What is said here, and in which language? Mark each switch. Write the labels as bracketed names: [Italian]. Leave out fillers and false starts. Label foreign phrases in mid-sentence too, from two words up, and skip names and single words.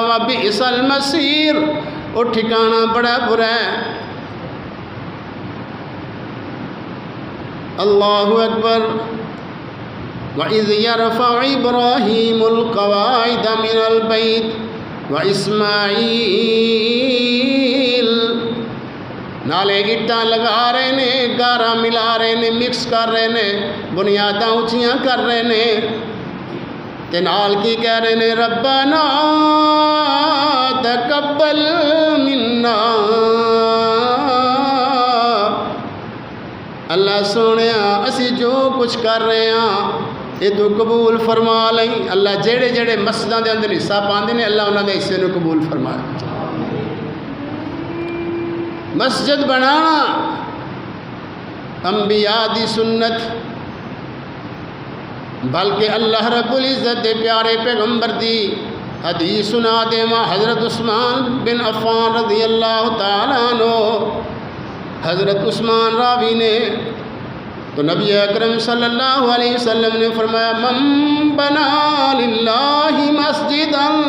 [Arabic] وَبِئْسَ الْمَصِيرُ، [Urdu] وہ ٹھکانہ بڑا برا ہے۔ [Arabic] اللہ اکبر۔ وَإِذْ يَرْفَعُ إِبْرَاهِيمُ الْقَوَاعِدَ مِنَ الْبَيْتِ وَإِسْمَاعِيلُ، [Punjabi] نالے اٹاں لگا رہے نے، گارا ملا رہے نے، مکس کر رہے نے، بنیاداں اونچیاں کر رہے نے، تے نال کی کہہ رہے نے ربنا [Arabic] تقبل منا، [Urdu] اللہ [Punjabi] سونیا اسی [Urdu] جو کچھ کر رہے ہیں یہ تو قبول فرما لیں۔ [Punjabi] اللہ جڑے جڑے مسجداں دے اندر حصہ پاندے نے، اللہ انہاں دے حصے نو قبول فرمائے۔ مسجد بنانا انبیاء دی سنت، بلکہ [Arabic] اللہ رب العزت [Punjabi] دے پیارے پیغمبر دی حدیث سنا دے ماں حضرت عثمان بن عفان [Arabic] رضی اللہ تعالیٰ عنہ، [Punjabi] حضرت عثمان راوی نے تو نبی اکرم [Arabic] صلی اللہ علیہ وسلم [Punjabi] نے فرمایا [Arabic] من بنا للہ مسجدا،